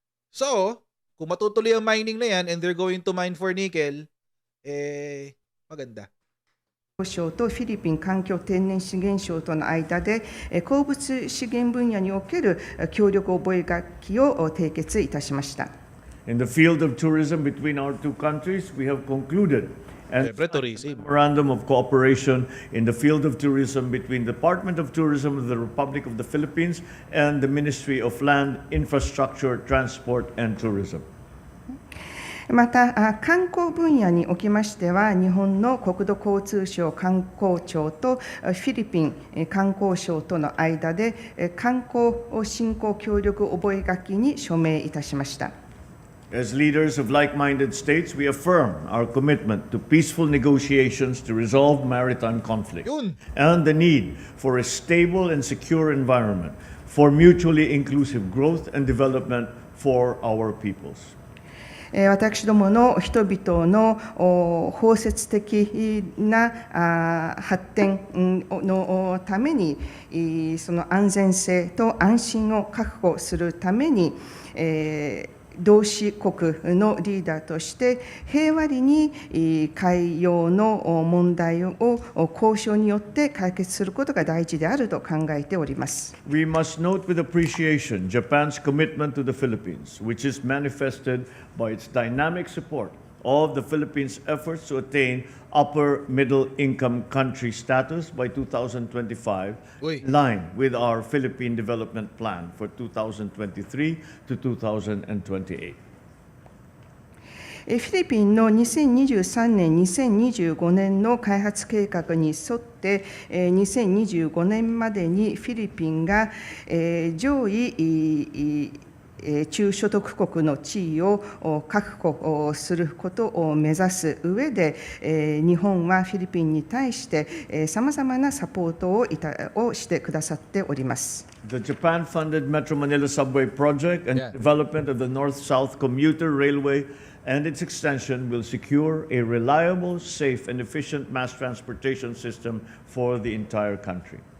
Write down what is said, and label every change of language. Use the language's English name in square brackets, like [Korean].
[Filipino] So, kung matutuloy ang mining na yan [English] and they're going to mine for nickel, [Filipino] maganda. [Japanese] 省とフィリピン環境天然資源省との間で鉱物資源分野における協力覚書を締結いたしました。 [English] In the field of tourism between our two countries, we have concluded and [Filipino] Siyempre, tourism. [English] memorandum of cooperation in the field of tourism between the Department of Tourism of the Republic of the Philippines and the Ministry of Land, Infrastructure, Transport and Tourism. [Japanese] また観光分野におきましては、日本の国土交通省観光庁とフィリピン観光省との間で観光振興協力覚書に署名いたしました。 [English] As leaders of like-minded states, we affirm our commitment to peaceful negotiations to resolve maritime conflict [Filipino] Yun. [English] and the need for a stable and secure environment for mutually inclusive growth and development for our peoples. [Japanese] 私どもの人々の包摂的な発展のために、その安全性と安心を確保するために、同志国のリーダーとして平和裏に海洋の問題を交渉によって解決することが大事であると考えております。 [English] We must note with appreciation Japan's commitment to the Philippines, which is manifested by its dynamic support of the Philippines' efforts to attain upper middle income country status by 2025, Uy. in line with our Philippine Development Plan for 2023 to 2028. [Japanese] フィリピンの2023年、2025年の開発計画に沿って、2025年までにフィリピンが上位中所得国の地位を確保することを目指す上で、日本はフィリピンに対してさまざまなサポートをしてくださっております。 [English] The Japan-funded Metro Manila Subway Project and development of the North-South Commuter Railway and its extension will secure a reliable, safe, and efficient mass transportation system for the entire country.